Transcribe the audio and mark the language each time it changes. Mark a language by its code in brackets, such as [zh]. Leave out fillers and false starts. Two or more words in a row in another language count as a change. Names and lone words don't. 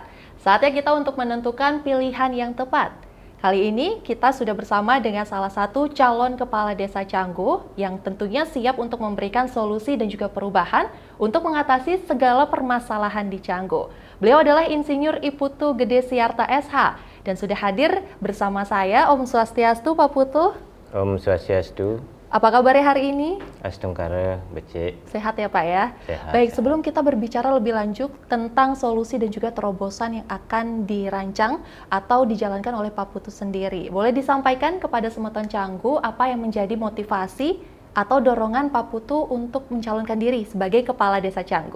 [id] Saatnya kita untuk menentukan pilihan yang tepat. Kali ini kita sudah bersama dengan salah satu calon kepala desa Canggu yang tentunya siap untuk memberikan solusi dan juga perubahan untuk mengatasi segala permasalahan di Canggu. Beliau adalah Insinyur Iputu Gede Siarta SH dan sudah hadir bersama saya. [ban] Om Swastiastu Pak Putu. Om Swastiastu. [id] Apa kabarnya hari ini? [ban] Astungkara, becik. [id] Sehat ya Pak ya? Sehat. Baik, sebelum kita berbicara lebih lanjut tentang solusi dan juga terobosan yang akan dirancang atau dijalankan oleh Pak Putu sendiri, boleh disampaikan kepada Semutan Canggu apa yang menjadi motivasi atau dorongan Pak Putu untuk mencalonkan diri sebagai Kepala Desa Canggu?